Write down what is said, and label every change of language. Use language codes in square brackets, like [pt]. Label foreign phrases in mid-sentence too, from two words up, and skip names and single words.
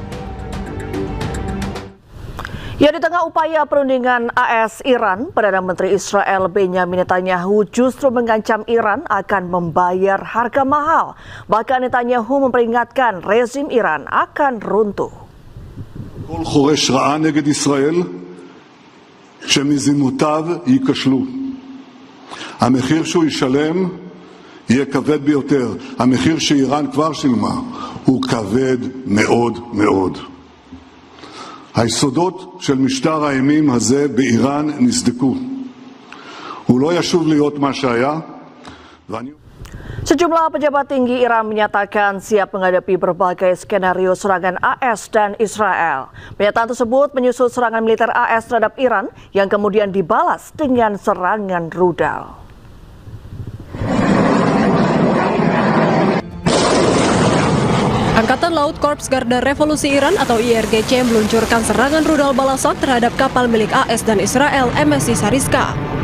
[id] Ya, di tengah upaya perundingan AS-Iran, Perdana Menteri Israel Benjamin Netanyahu justru mengancam Iran akan membayar harga mahal. Bahkan Netanyahu memperingatkan rezim Iran akan runtuh. [he] כל חורש רעה נגד ישראל שמזימותיו ייכשלו. המחיר שהוא ישלם יהיה כבד ביותר. המחיר שאיראן כבר שילמה הוא כבד מאוד מאוד. היסודות של משטר האימים הזה באיראן נסדקו. הוא לא ישוב להיות מה שהיה. [id] Sejumlah pejabat tinggi Iran menyatakan siap menghadapi berbagai skenario serangan AS dan Israel. Pernyataan tersebut menyusul serangan militer AS terhadap Iran yang kemudian dibalas dengan serangan rudal. Angkatan Laut Korps Garda Revolusi Iran atau IRGC meluncurkan serangan rudal balasan terhadap kapal milik AS dan Israel MSC Sariska.